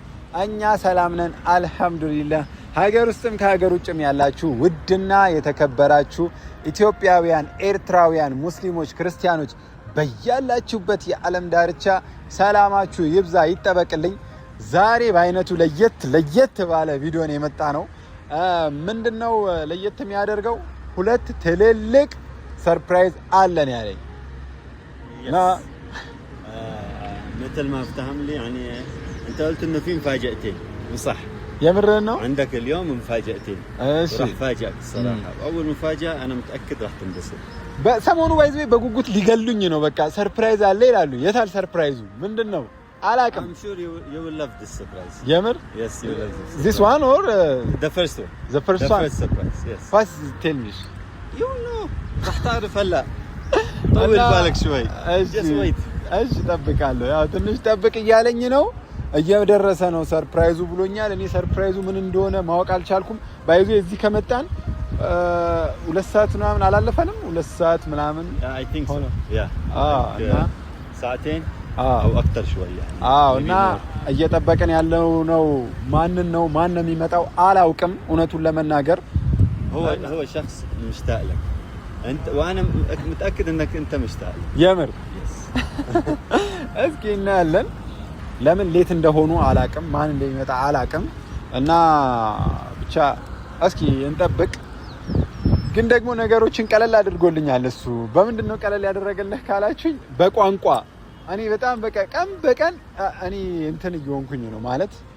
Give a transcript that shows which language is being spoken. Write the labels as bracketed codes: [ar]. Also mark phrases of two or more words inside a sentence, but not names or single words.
[am] እኛ ሰላም ነን አልহামዱሊላህ። ሀገር ውስጥም ከሀገር ውጭም ያላችሁ ውድና የተከበራችሁ ኢትዮጵያውያን፣ ኤርትራውያን፣ ሙስሊሞች፣ ክርስቲያኖች በያላችሁበት የዓለም ዳርቻ ሰላማችሁ ይብዛ ይጠበቅልኝ። ዛሬ በአይነቱ ለየት ባለ ቪዲዮ ነው የመጣ ነው። ምንድነው ለየት የሚያደርገው? ሁለት ትልልቅ ሰርፕራይዝ አለን ያለኝ [ar] مثل ما افتهم لي يعني انت قلت انه في مفاجأتين وصح [am] የምርህን ነው [ar] عندك اليوم مفاجأتين [am] እሺ [ar] راح افاجئك الصراحه اول مفاجأة انا متأكد راح تنبسط [am] በሰሞኑ ባይዘይ በጉጉት ሊገሉኝ ነው። በቃ ሰርፕራይዝ አለ ይላሉ። የታል ሰርፕራይዙ? ምንድነው? አላውቅም። [en] I'm sure you will love this surprise. [am] የምር? [en] Yes, you will love this. This one or the first one? The first one. First surprise, yes. First tell me. You know. [ar] راح تعرف هلا. طول بالك شوي. [en] Just wait. [am] እሺ ጠብቃለሁ። ያው ትንሽ ጠብቅ እያለኝ ነው። እየደረሰ ነው ሰርፕራይዙ ብሎኛል። እኔ ሰርፕራይዙ ምን እንደሆነ ማወቅ አልቻልኩም። ባይዘይ እዚህ ከመጣን 2 ሰዓት ምናምን አላለፈንም? 2 ሰዓት ምናምን [en] I think so. Yeah. [am] እና [ar] ساعتين او اكثر شوي يعني. [am] እና እየጠበቀን ያለው ነው። ማን ነው የሚመጣው አላውቅም እውነቱን ለመናገር። [ar] هو شخص مشتاق لك انت وانا متاكد انك انت مشتاق لك. [am] የምር እስኪ እናያለን። ለምን ሌት እንደሆኑ አላውቅም፣ ማን እንደሚመጣ አላውቅም። እና ብቻ እስኪ እንጠብቅ። ግን ደግሞ ነገሮችን ቀለል አድርጎልኛል እሱ። በምንድነው ቀለል ያደረገልህ ካላችሁኝ፣ በቋንቋ እኔ በጣም በቃ ቀን በቀን እኔ እንትን እየሆንኩኝ ነው ማለት